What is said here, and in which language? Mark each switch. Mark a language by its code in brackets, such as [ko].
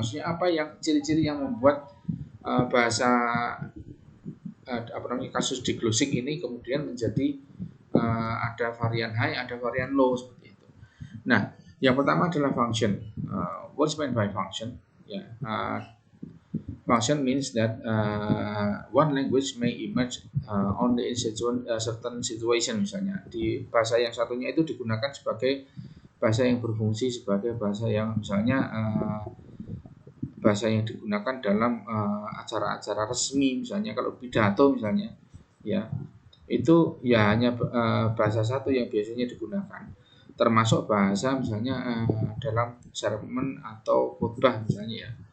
[id] Maksudnya apa yang ciri-ciri yang membuat bahasa apa namanya kasus diglosik ini kemudian menjadi ada varian high, ada varian low seperti itu. Nah, yang pertama adalah function. [en] What's meant by function? Ya, function means that one language may emerge only in certain situation. [id] Misalnya di bahasa yang satunya itu digunakan sebagai bahasa yang berfungsi sebagai bahasa yang misalnya bahasa yang digunakan dalam acara-acara resmi, misalnya kalau pidato misalnya, ya, itu ya hanya bahasa satu yang biasanya digunakan, termasuk bahasa misalnya dalam sermon atau khutbah misalnya, ya,